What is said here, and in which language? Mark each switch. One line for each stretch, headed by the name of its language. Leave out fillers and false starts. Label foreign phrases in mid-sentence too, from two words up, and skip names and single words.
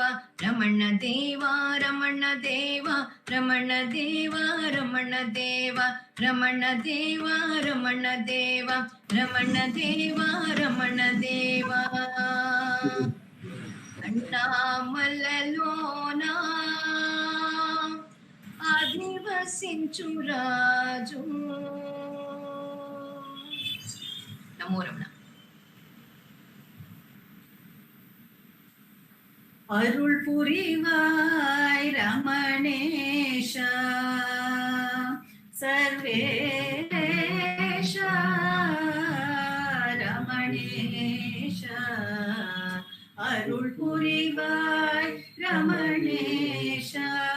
Telugu: రమణ దేవ రమణ దేవ రమణ దేవ రమణ దేవ రమణ దేవ రమణ దేవ రమణ దేవ రమణ దేవ అన్నామలలోనా ఆదివసించు రాజు నమో రమణ.
Tamil: அருள் புரிவாய் ரமணேஷா சர்வேஷா ரமணேஷா அருள் புரிவாய் ரமணேஷா